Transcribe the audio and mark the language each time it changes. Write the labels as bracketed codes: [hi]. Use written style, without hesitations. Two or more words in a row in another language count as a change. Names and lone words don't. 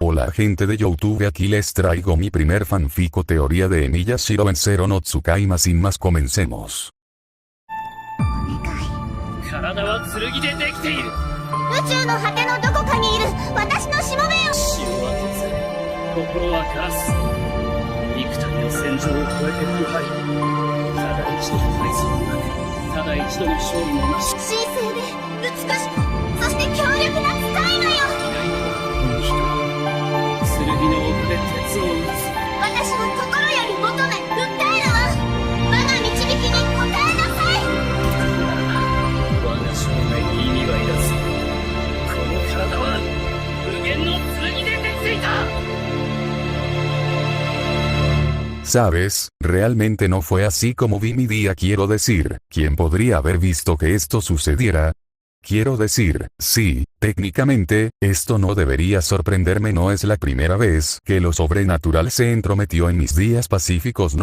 [es] Hola gente de YouTube, aquí les traigo mi primer fanfic o teoría de Emiyashiro en Zero no Tsukaima. Sin más, comencemos. [ja] 体は剣でできている。宇宙の果てのどこかにいる私のしもべを。血は鉄、心はガラス。幾度の戦場を越えて腐敗。ただ一度の敗走もなく、ただ一度の勝利もなし。神聖で美しく、そして強力な使いのよ。剣の奥で鉄を打つ。私は心より求め訴えるわ。我が導きに応えなさい。我が生涯に意味はいらず。この体は無限の剣でできていた。 [es] ¿Sabes? Realmente no fue así como vi mi día. Quiero decir, ¿quién podría haber visto que esto sucediera? Quiero decir, sí, técnicamente, esto no debería sorprenderme. No es la primera vez que lo sobrenatural se entrometió en mis días pacíficos.